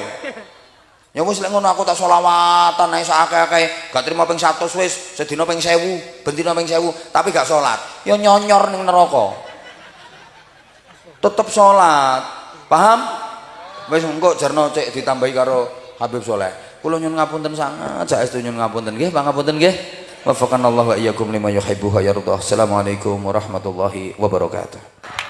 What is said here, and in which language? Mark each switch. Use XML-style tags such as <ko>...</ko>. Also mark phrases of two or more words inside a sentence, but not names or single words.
<jv>Ya wis lek ngono aku tak selawatan ae sakake-akeh, gak trimo ping 100 wis, sedina ping 1000, bendina ping 1000, tapi gak salat. Ya nyonyor ning neraka. Tetep salat. Paham? Wis engko jarno cek ditambahi karo Habib Soleh. Kula nyuwun ngapunten sangat, saestu nyuwun ngapunten nggih, pangapunten nggih.</jv> <ar>وفقنا الله وإياكم لما يحب ويرضى. السلام عليكم ورحمة الله وبركاته.</ar>